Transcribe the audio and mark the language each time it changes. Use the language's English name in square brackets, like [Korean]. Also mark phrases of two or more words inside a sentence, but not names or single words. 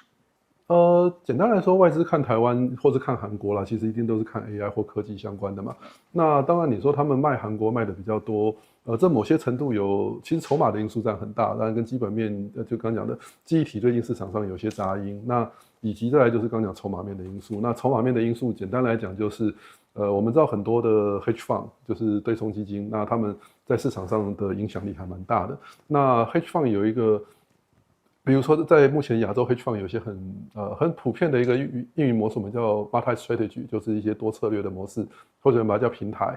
[Chinese] 簡單來說，外資看台灣或是看韓國啦，其實一定都是看 AI 或科技相關的嘛。那當然，你說他們賣韓國賣的比較多，這某些程度其實籌碼的因素佔很大，當然跟基本面，就剛講的記憶體最近市場上有些雜音，那以及再來就是剛講籌碼面的因素。那籌碼面的因素，簡單來講就是， 我們知道很多的 [English] hedge fund [Chinese] 就是對沖基金，那他們在市場上的影響力還蠻大的。那 [English] hedge fund [Chinese] 有一個，比如說在目前亞洲 [English] hedge fund [Chinese] 有一些很普遍的一個運營模式，我們叫 [English] multi strategy， [Chinese] 就是一些多策略的模式，或者把它叫平台。